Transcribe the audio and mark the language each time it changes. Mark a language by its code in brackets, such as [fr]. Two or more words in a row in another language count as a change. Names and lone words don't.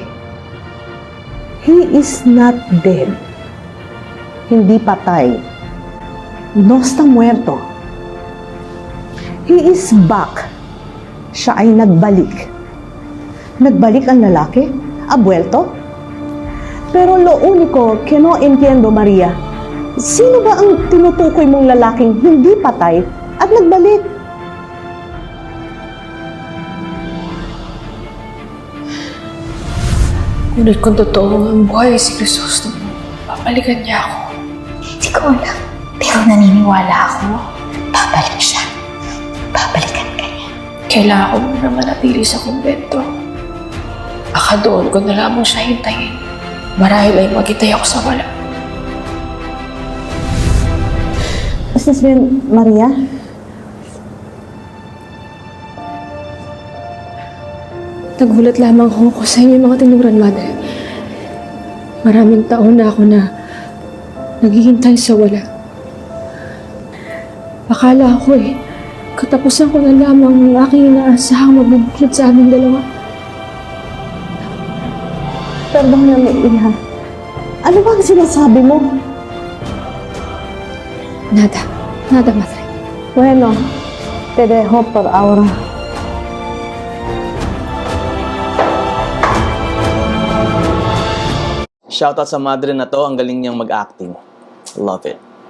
[en] He is not dead. [tl] Hindi patay. [es] No está muerto. [en] He is back. [tl] Siya ay nagbalik. Nagbalik ang lalaki? Abuelto? [es] Pero lo único que no entiendo, [tl] Maria, sino ba ang tinutukoy mong lalaking hindi patay at nagbalik? Ngunit kung totoo ang buhay si Jesus, papalikan niya ako. Hindi ko alam. Pero naniniwala ako. Babalik siya. Babalikan ka niya. Kailangan ko muna manatili sa kumbento. Baka doon ko na lamang siya hintayin. Marahil ay magitay ako sa wala. [es] ¿Estás bien, Maria? [tl] Nagulat lamang ako sa inyo mga tinuran, madre. Maraming taon na ako na naghihintay sa wala. Akala ko katapusan ko na lamang ang aking inaasahang magbubuklod sa aming dalawa. [es] Perdóname, hija. [tl] Ano ba ang sinasabi mo? [es] Nada. Nada, madre. Bueno, te dejo por ahora. [tl] Shoutout sa madre na to, ang galing niyang mag-acting. [en] Love it.